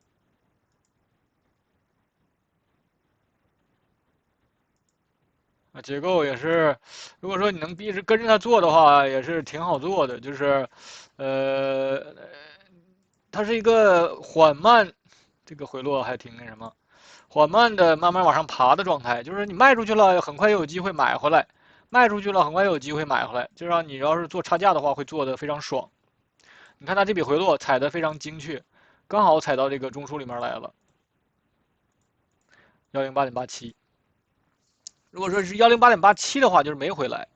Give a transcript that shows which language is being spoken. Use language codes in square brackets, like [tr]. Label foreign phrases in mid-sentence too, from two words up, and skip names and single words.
[zh] 结構也是，如果说你能一直跟着它做的话，也是挺好做的。就是，呃，它是一个缓慢，这个回落还挺那什么，缓慢的慢慢往上爬的状態。就是你賣出去了，很快又有機會買回來；賣出去了，很快又有機會買回來。就讓你要是做差價的話，會做得非常爽。你看它這筆回落踩得非常精確，剛好踩到這個中樞裡面來了，108.87。如果說是108.87的話，就是沒回來。